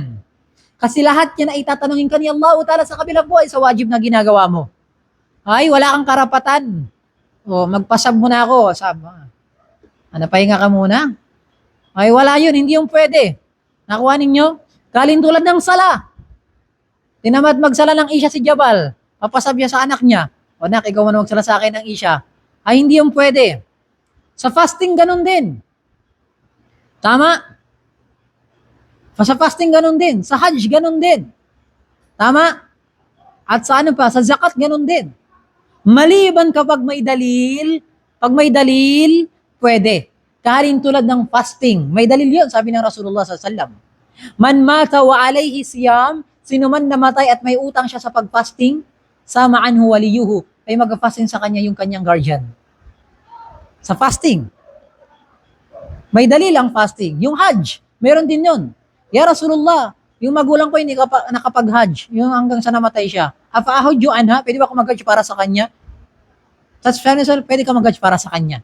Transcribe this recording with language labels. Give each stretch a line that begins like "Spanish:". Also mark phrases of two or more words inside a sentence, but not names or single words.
Filipino: Kasi lahat yan ay tatanungin ka ni Allah Ta'ala sa kabilang buhay sa wajib na ginagawa mo. Ay, wala kang karapatan. O, magpasab muna ako. Sab. Pahinga ka muna. Ay, wala yun. Hindi yung pwede. Nakuha ninyo? Kalintulad ng sala. Tinamad magsala ng isya si Jabal. Papasab niya sa anak niya. O, anak, ikaw muna magsala sa akin ng isya. Ay, hindi yung pwede. Sa fasting, ganun din. Tama? Sa fasting, ganun din. Sa hajj, ganun din. Tama? At sa ano pa? Sa zakat, ganun din. Maliban kapag may dalil, pwede. Karin tulad ng fasting. May dalil yun, sabi ng Rasulullah SAW.
Arabic: من مات وعليه صيام,
Filipino: sino man namatay at may utang siya sa pag-fasting,
Arabic: صام عنه وليه,
Filipino: ay mag-fasting sa kanya yung kanyang guardian. Sa fasting. May dalil ang fasting. Yung hajj, meron din yun.
Arabic: يا رسول الله,
Filipino: yung magulang ko hindi nakapag-hajj, yung hanggang sa namatay siya.
Arabic: أفأحج عنها,
Filipino: pwede ba ako mag-hajj para sa kanya? Tapos pwede ka mag-hajj para sa kanya.